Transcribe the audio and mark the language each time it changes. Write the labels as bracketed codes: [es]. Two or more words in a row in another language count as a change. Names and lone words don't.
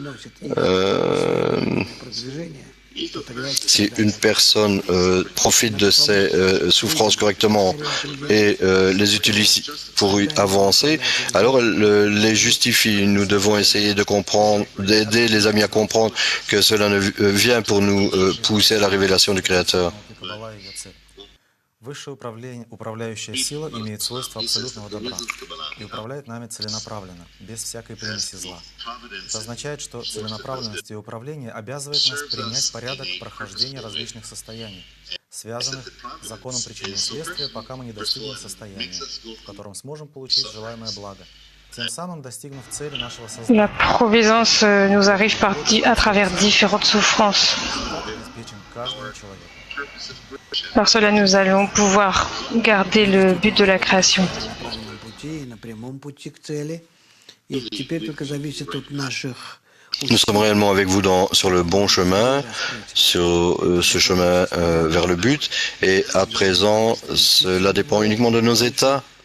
[fr] Si une personne profite de ses souffrances correctement et les utilise pour avancer, alors elle les justifie. Nous devons essayer de comprendre, d'aider les amis à comprendre que cela vient pour nous pousser à la révélation du Créateur. [ru] Высшая управляющая сила имеет свойство абсолютного добра и управляет нами целенаправленно, без всякой примеси зла. Это означает, что целенаправленность и управление обязывает нас принять порядок прохождения различных состояний, связанных с законом причины и следствия, пока мы не достигнем состояния, в котором сможем получить желаемое благо. Тем самым достигнув цели нашего сознания. [fr] La providence nous arrive à travers différentes souffrances. Par cela, nous allons pouvoir garder le but de la création. Nous sommes réellement avec vous sur le bon chemin, sur ce chemin vers le but, et à présent, cela dépend uniquement de nos états.